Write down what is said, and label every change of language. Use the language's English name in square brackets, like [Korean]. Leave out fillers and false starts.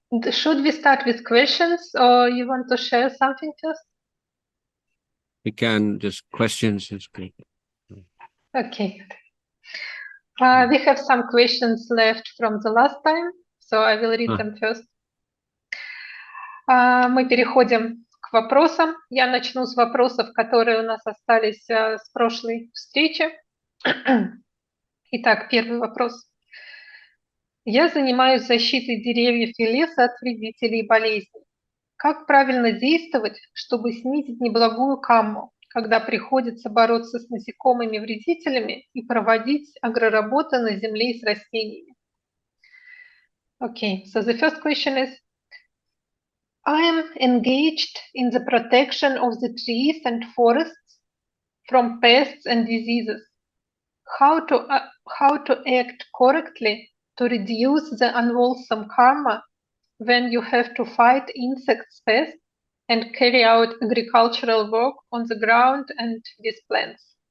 [English] Should we start with questions, or you want to share something first? We can just questions is good. Okay. We have some questions left from the last time, so I will read them first. [Russian] Мы переходим к вопросам. Я начну с вопросов, которые у нас остались с прошлой встречи. Итак, первый вопрос. Я занимаюсь защитой деревьев и леса от вредителей и болезней. Как правильно действовать, чтобы снизить неблагую камму, когда приходится бороться с насекомыми-вредителями и проводить агроработы на земле и с растениями? [English] Okay, so the first question is, I am engaged in the protection of the trees and forests from pests and diseases. How to act correctly to reduce the unwholesome karma when you have to fight insects, pests, and carry out agricultural work on the ground and with plants?